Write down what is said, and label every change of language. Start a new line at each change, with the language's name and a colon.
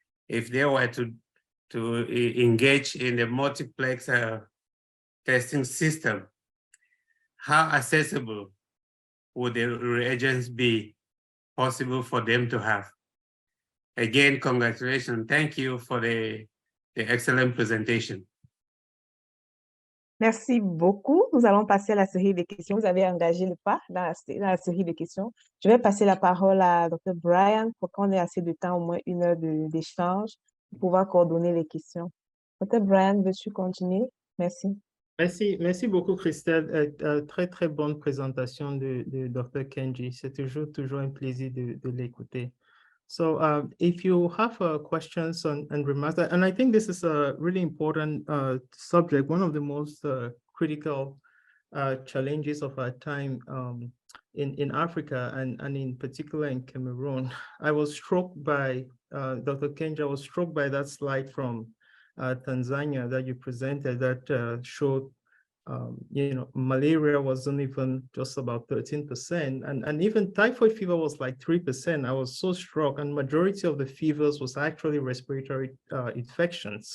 English: If they were to engage in the multiplex testing system, how accessible would the reagents be possible for them to have? Again, congratulations. Thank you for the excellent presentation.
French: Merci beaucoup. Nous allons passer à la série des questions. Vous avez engagé le pas dans la série des questions. Je vais passer la parole à Dr. Brian pour qu'on ait assez de temps, au moins 1 heure d'échange, pour pouvoir coordonner les questions. Dr. Brian, veux-tu continuer? Merci. Merci beaucoup, Christelle. Très, très bonne présentation de Dr. Kenji. C'est toujours un plaisir de l'écouter.
English: So if you have questions and remarks, and I think this is a really important subject, one of the most critical challenges of our time in Africa and in particular in Cameroon. I was struck by, Dr. Kenji, I was struck by that slide from Tanzania that you presented that showed malaria wasn't even just about 13%, and even typhoid fever was like 3%. I was so struck, and majority of the fevers was actually respiratory infections.